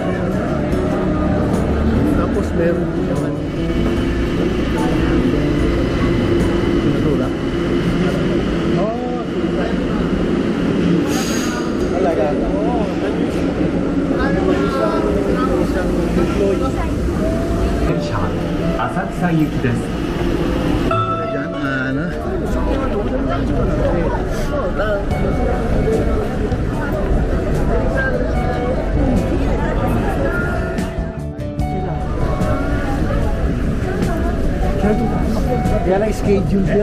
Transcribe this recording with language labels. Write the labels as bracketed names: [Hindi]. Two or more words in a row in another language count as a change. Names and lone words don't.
[Filipino] Tapos meron din naman. Pintura. Oo. Talaga. Oo. Isang employee. [Japanese] 電車は浅草行きです。 [Filipino] Diyan, ano? Kaya lang schedule niya.